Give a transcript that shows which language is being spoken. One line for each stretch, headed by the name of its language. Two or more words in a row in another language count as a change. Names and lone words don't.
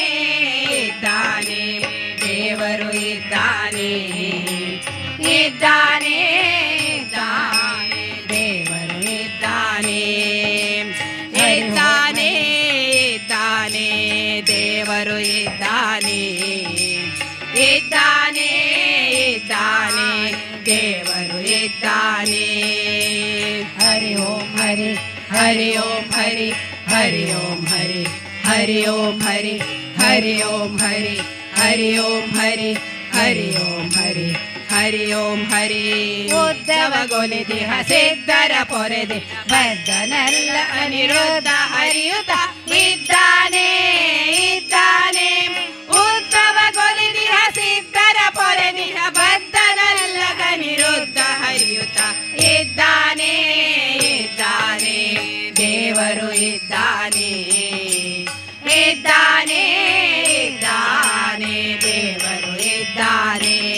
Kannada: ಇದ್ದಾನೆ ದೇವರು ಇದ್ದಾನೆ ಇದ್ದಾನೆ ಇದ್ದಾನೆ ದೇವರು ಇದ್ದಾನೆ ಇದ್ದಾನೆ ಇದ್ದಾನೆ ದೇವರು ಇದ್ದಾನೆ ಇದ್ದಾನೆ ಇದ್ದಾನೆ ದೇವರು ಇದ್ದಾನೆ
Sanskrit: हरि ओम हरि हरि ओम हरि हरि ओम हरि हरि ओम हरि हरि ओम हरि हरि ओम हरि हरि ओम हरि हरि ओम हरि
Kannada: ಉದ್ದವಗೊಲಿದಿಹ ಸಿದ್ಧರ ಪೊರೆದೆ ಬದ್ಧನಲ್ಲ ಅನಿರುದ್ಧ ಹರಿಯುತ ಇದ್ದಾನೆ ಇದ್ದಾನೆ ಉದ್ದವಗೊಲಿದಿಹ ಸಿದ್ಧರ ಪೊರೆದಿಹ ಬದ್ಧನಲ್ಲ ಅನಿರುದ್ಧ ಹರಿಯುತ ಇದ್ದಾನೆ ಇದ್ದಾನೆ ದೇವರು ಇದ್ದಾನೆ ಇದ್ದಾನೆ ಇದ್ದಾನೆ ದೇವರು ಇದ್ದಾನೆ